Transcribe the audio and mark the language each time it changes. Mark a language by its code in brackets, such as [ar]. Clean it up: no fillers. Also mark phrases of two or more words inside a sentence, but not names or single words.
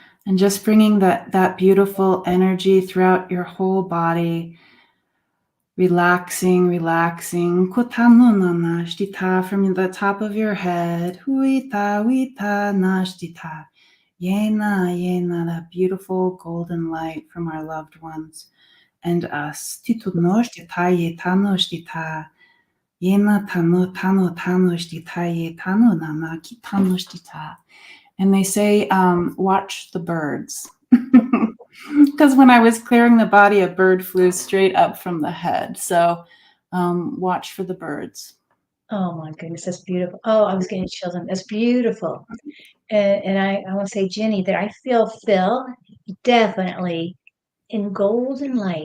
[en] And just bringing that beautiful energy throughout your whole body, relaxing, relaxing. Kotano nashtita from the top of your head. Huita, huita, nashtita. Yena, yena, that beautiful golden light from our loved ones and us. Titu noshtita, yetano shtita. Yena tano, tano, tano shtita, yetano nana, kitano shtita. And they say, watch the birds. Because when I was clearing the body, a bird flew straight up from the head. So watch for the birds. Oh my goodness, that's beautiful. Oh, I was getting chills. That's beautiful. And I want to say, Jenny, that I feel Phil definitely in golden light.